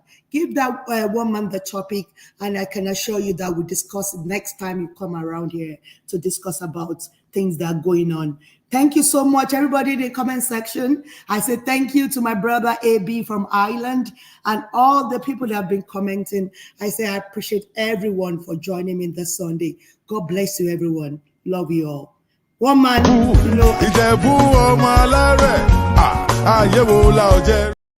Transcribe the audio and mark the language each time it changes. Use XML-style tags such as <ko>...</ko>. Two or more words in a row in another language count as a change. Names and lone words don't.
<en>Give that one man the topic, and I can assure you that we'll discuss it next time you come around here to discuss about things that are going on. Thank you so much, everybody in the comment section. I say thank you to my brother AB from Ireland and all the people that have been commenting. I say I appreciate everyone for joining me this Sunday. God bless you, everyone. Love you all. One man,</en> <yo>Ìjẹ̀bú ọmọ alárẹ̀, ayé wo la ò jẹ́.</yo>